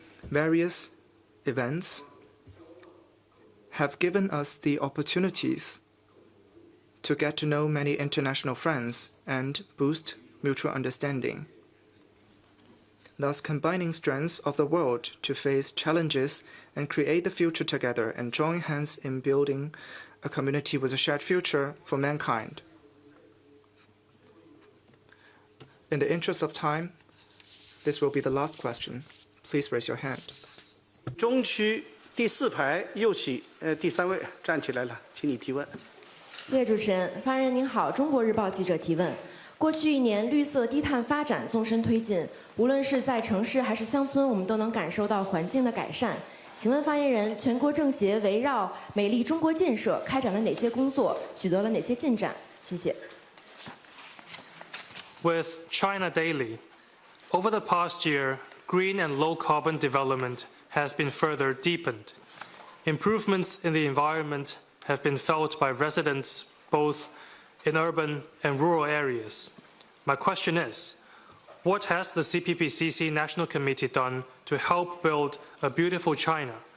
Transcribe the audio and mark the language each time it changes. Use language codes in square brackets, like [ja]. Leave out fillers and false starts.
[en] Various events have given us the opportunities to get to know many international friends and boost mutual understanding, thus combining strengths of the world to face challenges and create the future together and join hands in building a community with a shared future for mankind. In the interest of time, this will be the last question. Please raise your hand. [zh] 中区第4排右起，第3位站起来了，请你提问。谢谢主持人。发言人您好，中国日报记者提问。过去1年，绿色低碳发展纵深推进，无论是在城市还是乡村，我们都能感受到环境的改善。请问发言人，全国政协围绕美丽中国建设开展了哪些工作，取得了哪些进展？谢谢。 [en] With China Daily, over the past year, green and low-carbon development has been further deepened. Improvements in the environment have been felt by residents both in urban and rural areas. My question is, what has the CPPCC National Committee done to help build a beautiful China?